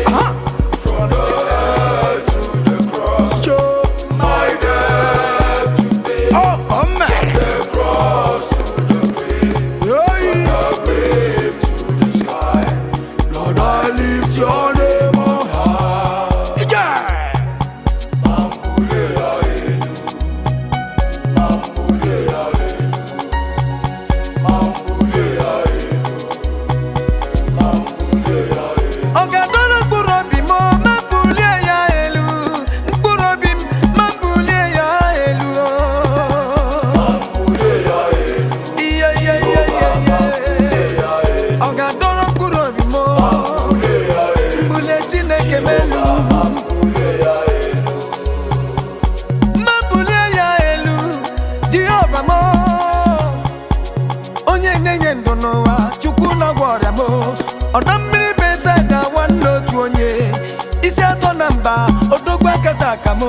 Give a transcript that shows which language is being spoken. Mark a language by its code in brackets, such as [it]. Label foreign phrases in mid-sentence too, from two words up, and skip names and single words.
[en] From the earth to the cross, Joe. my debt to pay. Oh, come on. The cross to the grave, Yeah. the grave to the sky. Lord, I lift your name on high. Yeah. [ig] Mambule ya elu, mambule ya elu, mambule ya elu, mambule ya elu. Ọ̀gàdọ́rọ̀ mkpụrụ obi m ma bulie ya elu. Mkpụrụ obi m ma bulie ya elu. Mambule ya elu, Iye iye iye iye iye. Ọ̀gàdọ́rọ̀ mkpụrụ obi m mambule ya elu, bulie Chineke m elu. mambule ya elu. Ma bulie ya elu. Jehova m onye na-enye ndụ n'ụwa, Chukwu na-agwọ ọrịa m. Ọdọ mmiri Besaida nwanne otu onye, isi atọ na mba, odogwu akata aka m.